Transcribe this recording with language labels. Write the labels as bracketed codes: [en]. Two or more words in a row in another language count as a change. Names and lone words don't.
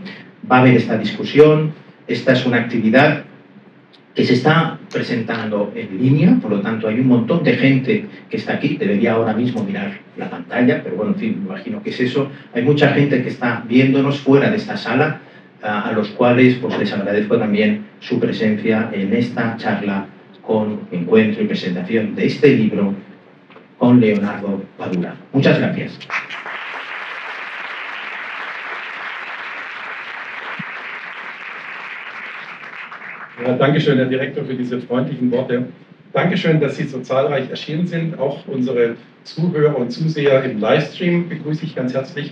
[es] Va a haber esta discusión. Esta es una actividad que se está presentando en línea, por lo tanto hay un montón de gente que está aquí, debería ahora mismo mirar la pantalla, pero bueno, en fin, me imagino que es eso. Hay mucha gente que está viéndonos fuera de esta sala, a los cuales pues les agradezco también su presencia en esta charla con encuentro y presentación de este libro con Leonardo Padura. Muchas gracias. [de] Ja, Dankeschön, Herr Direktor, für diese freundlichen Worte. Dankeschön, dass Sie so zahlreich erschienen sind. Auch unsere Zuhörer und Zuseher im Livestream begrüße ich ganz herzlich.